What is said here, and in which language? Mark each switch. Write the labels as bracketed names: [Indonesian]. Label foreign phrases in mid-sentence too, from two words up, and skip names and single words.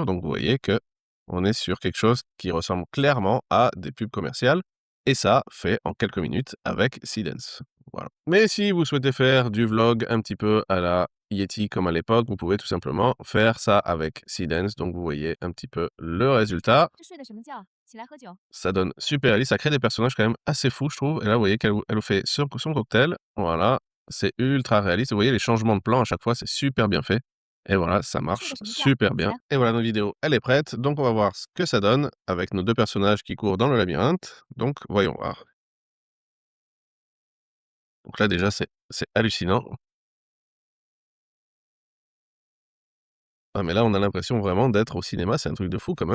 [French] Donc vous voyez que on est sur quelque chose qui ressemble clairement à des pubs commerciales, et ça fait en quelques minutes avec Seedance. Voilà. Mais si vous souhaitez faire du vlog un petit peu à la Yeti comme à l'époque, vous pouvez tout simplement faire ça avec Seedance. Donc vous voyez un petit peu le résultat. [Chinese] 这睡的什么觉？起来喝酒。 [French] Ça donne super réaliste, ça crée des personnages quand même assez fous, je trouve. Et là, vous voyez elle vous fait son cocktail. Voilà, c'est ultra réaliste. Vous voyez les changements de plan à chaque fois, c'est super bien fait. Et voilà, ça [Chinese] 睡 [French] marche [Chinese] 的什么觉？ [French] super [Chinese] 起 [French] bien. [Chinese] 来。 [French] Et voilà, notre vidéo, elle est prête. Donc on va voir ce que ça donne avec nos deux personnages qui courent dans le labyrinthe. Donc voyons voir. Donc là déjà, c'est hallucinant. Ah mais là, on a l'impression vraiment d'être au cinéma, c'est un truc de fou quand même.